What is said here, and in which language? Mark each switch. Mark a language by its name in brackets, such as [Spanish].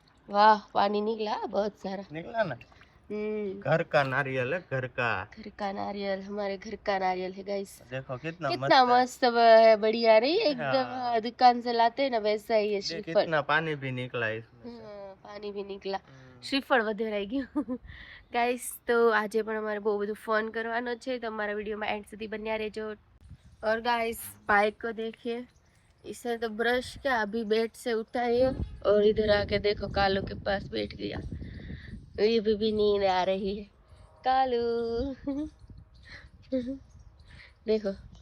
[Hindi] वाह, पानी निकला बहुत सारा निकला ना। घर का नारियल है, घर का नारियल, हमारे घर का नारियल है गाइस। देखो कितना मस्त है, बढ़िया नहीं एकदम, दुकान से लाते हैं ना वैसा ही है श्रीफल। कितना पानी भी निकला इसमें पानी भी निकला, [Gujarati] શ્રીફળ વધે રહી ગયું ગાઈસ। તો આજે પણ અમારે બહુ બધું ફન કરવાનો છે, તો અમારા વિડીયોમાં એન્ડ સુધી બન્યા રહેજો। [Hindi] और गाइस बाइक को देखिए, इसे तो ब्रश क्या अभी बेड से उठा है और इधर आके देखो कालू के पास बैठ गया। ये भी नींद आ रही है कालू देखो।